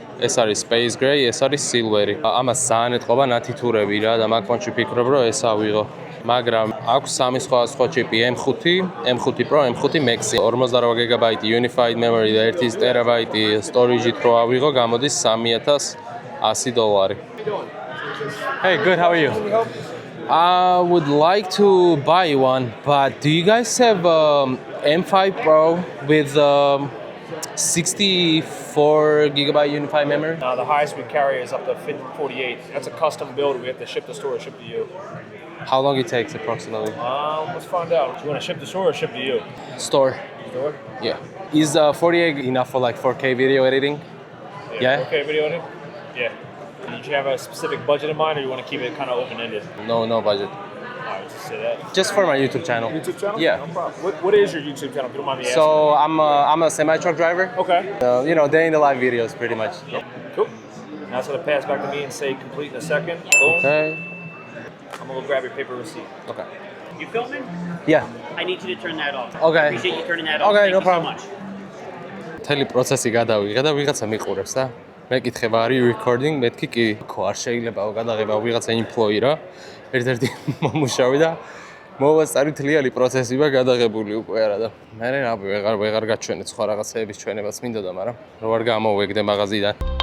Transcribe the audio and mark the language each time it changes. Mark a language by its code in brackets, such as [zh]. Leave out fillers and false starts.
[ka] ეს არის Space Gray, ეს არის Silver-ი. ამას ძალიან ეთყობა ნათითურები რა და მაგ ფონში ფიქრობ რომ ეს ავიღო. მაგრამ აქვს სამი სხვა ჩიპი M5 Pro, M5 Max, 48 GB Unified Memory და 1 TB storage-ით რო ავიღო, გამოდის $3,100. [en] Hey, good, how are you? I would like to buy one, but do you guys have M5 Pro with 64 GB Unified Memory? No, the highest we carry is up to 48. That's a custom build. We have to ship the store or ship to you. How long it takes approximately? Let's find out. Do you want to ship the store or ship to you? Store. Store? Yeah. Is 48 enough for like 4K video editing? Yeah? 4K video editing? Yeah. Did you have a specific budget in mind or you want to keep it kind of open-ended? No budget. Alright, just say that. Just for my YouTube channel. YouTube channel? Yeah. No problem. What is your YouTube channel, if you don't mind me asking? So I'm a semi-truck driver. Okay. Day in the life videos pretty much. Cool. Now it's going to pass back to me and say complete in a second. Boom. Okay. I'm going to go grab your paper receipt. Okay. You filming? Yeah. I need you to turn that off. Okay. I appreciate you turning that off. Okay, no you problem. so much. [ka] მთელი პროცესი გადავიღე და ვიღაცა მიყურებს და მე კითხება არის recording, მეთქი კი ხო არ შეიძლება გადაღება ვიღაცა employee რა. ერთ-ერთი მომუშავე და მოვასწარი თლიანი პროცესია გადაღებული უკვე არა და მე ვეღარ გაჩვენე სხვა რაღაცეების ჩვენებაც მინდოდა, მაგრამ რო არ გამოვეგდე მაღაზიიდან.